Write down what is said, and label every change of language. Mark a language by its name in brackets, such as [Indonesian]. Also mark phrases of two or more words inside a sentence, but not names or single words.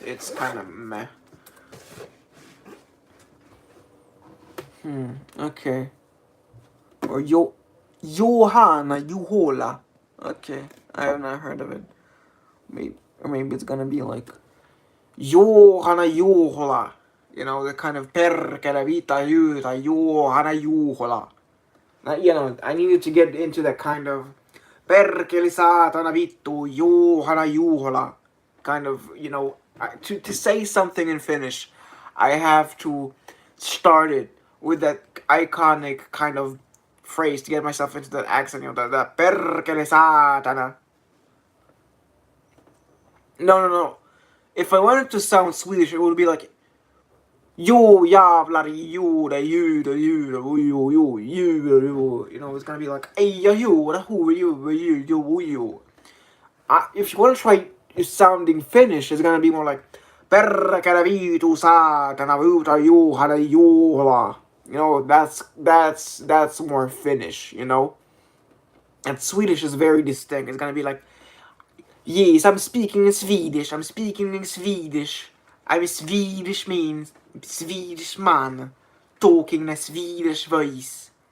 [English] It's kind of meh. Okay. Or Johanna Juhola. Okay, I have not heard of it. Maybe it's gonna be like Johanna Juhola. The kind of perkele vita juuta Johanna Juhola. I needed to get into that kind of [Finnish] perkele satana vittu [English] Johanna Juhola kind of, to say something in Finnish, I have to start it with that iconic kind of phrase to get myself into that accent, that [Finnish] perkele satana. [English] No. If I wanted to sound Swedish, it would be like Jo jävlar jode jude jude it's gonna be like eja jode who if you want to try sounding Finnish, it's gonna be more like perkele vitu saatana vuta juhana juhla. That's more Finnish, And Swedish is very distinct. It's gonna be like, yes, I'm speaking in Swedish. I'm a Swedish man talking in a Swedish voice.